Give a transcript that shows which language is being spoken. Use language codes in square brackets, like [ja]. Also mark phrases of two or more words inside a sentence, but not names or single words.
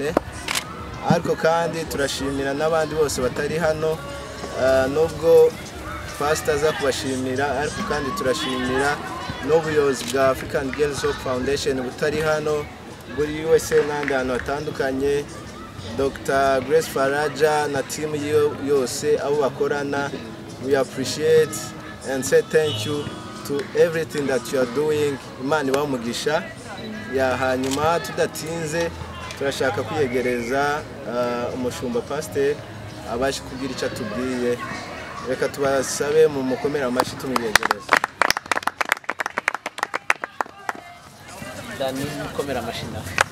[rw] Ariko kandi turashimira n'abandi bose batari hano, nubwo Pastor aza kubashimira, ariko kandi turashimira n'ubuyobozi bwa African Girls Hope Foundation butari hano buri USA n'andi hantu hatandukanye, Dr. Grace Faraja na team yose abo bakorana. [en] We appreciate and say thank you to everything that you are doing. [rw] Imana ibamugisha. Ya hanyuma tudatinze turashaka kwiyegereza umushumba Pastor abaje kugira icyo tubwiye. Reka tubasabe mu mukomera amashyi tumwiyegereza. Dani mukomera amashyi nawe.